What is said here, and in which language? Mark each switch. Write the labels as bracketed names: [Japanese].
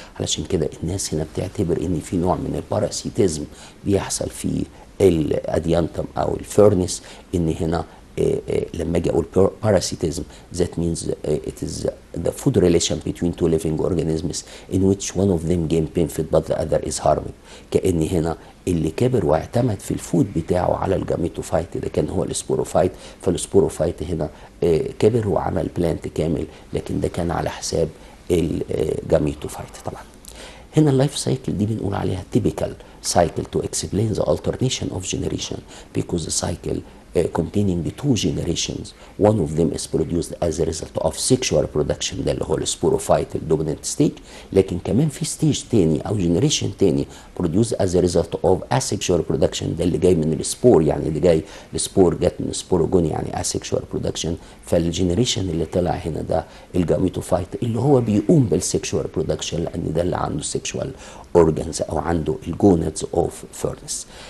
[Arabic] علشان كده الناس هنا بتعتبر ان في نوع من الباراسيتيزم بيحصل في الاديانتم او الفيرنس، ان هنا لما اجي اقول [English] parasitism that means it is the food relation between two living organisms in which one of them gain benefit but the other is harmed. [Arabic] كأن هنا اللي كبر واعتمد في الفود بتاعه على الجاميتوفايت ده كان هو السبوروفايت، فالسبوروفايت هنا كبر وعمل بلانت كامل، لكن ده كان على حساب الجاميتوفايت. طبعا هنا اللايف سايكل دي بنقول عليها [English] typical cycle to explain the alternation of generation because the cycle containing two generations. One of them is produced as a result of sexual reproduction، [Arabic] ده اللي هو السبوروفايت الدوميننت ستيج. لكن كمان في ستيج تاني او جنريشن تاني [English] produced as a result of asexual reproduction، [Arabic] ده اللي جاي من السبور، يعني اللي جاي السبور جت من سبوروجوني يعني asexual reproduction. فالجنريشن اللي طلع هنا ده الجاميتوفايت اللي هو بيقوم بالسexual reproduction، لان ده اللي عنده sexual organs او عنده الجونادز اوف فيرنس.